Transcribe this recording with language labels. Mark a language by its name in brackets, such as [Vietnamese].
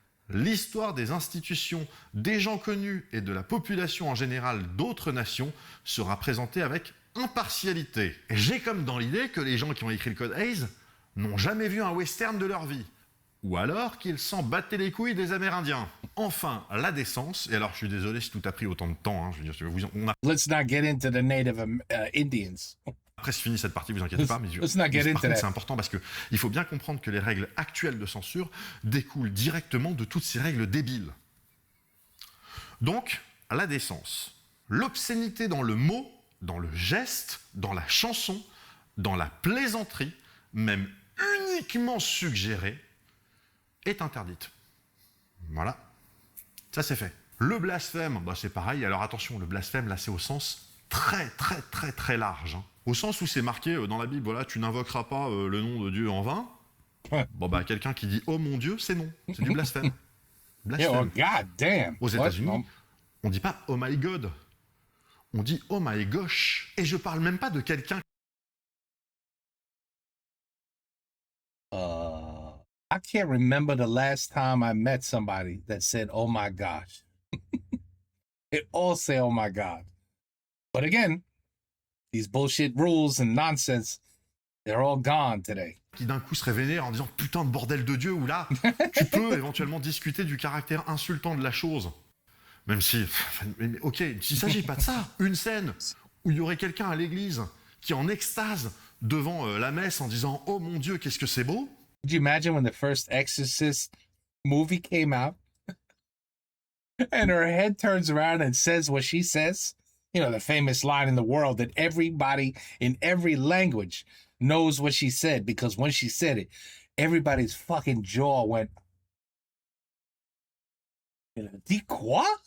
[French] L'histoire des institutions, des gens connus et de la population en général d'autres nations sera présentée avec impartialité. » Et j'ai comme dans l'idée que les gens qui ont écrit le Code Hays n'ont jamais vu un western de leur vie. Ou alors qu'ils s'en battaient les couilles des Amérindiens. Enfin, la décence, et alors je suis désolé si tout a pris autant de temps, hein, je veux dire, [English] Let's not get into the native Indians. [French] Après, c'est fini cette partie, vous inquiétez pas, mais par contre, c'est important parce qu'il faut bien comprendre que les règles actuelles de censure découlent directement de toutes ces règles débiles. Donc, la décence. L'obscénité dans le mot, dans le geste, dans la chanson, dans la plaisanterie, même uniquement suggérée, est interdite. Voilà. Ça, c'est fait. Le blasphème, c'est pareil. Alors attention, le blasphème, là, c'est au sens très, très, très, très large. Hein. Au sens où c'est marqué dans la Bible, voilà, tu n'invoqueras pas le nom de Dieu en vain. Ouais. Quelqu'un qui dit « Oh mon Dieu », c'est non. C'est du blasphème. Blasphème. [English] Oh, God damn. [French] Aux États-Unis, on ne dit pas « [English] Oh my God ». [French] On dit « [English] Oh my gosh [French] ». Et je parle même pas de quelqu'un... [English] I can't remember the last time I met somebody that said, oh my gosh. They all say, oh my God. But again, these bullshit rules and nonsense, they're all gone today. [French] Qui d'un coup serait vénère en disant putain de bordel de Dieu, ou là, tu peux éventuellement discuter du caractère insultant de la chose. Même si, ok, il ne s'agit pas de ça. Une scène où il y aurait quelqu'un à l'église qui est en extase devant la messe en disant oh mon Dieu, qu'est-ce que c'est beau. [English] Could you imagine when the first Exorcist movie came out and her head turns around and says what she says? You know, the famous line in the world that everybody in every language knows what she said because when she said it, everybody's fucking jaw went, dis quoi?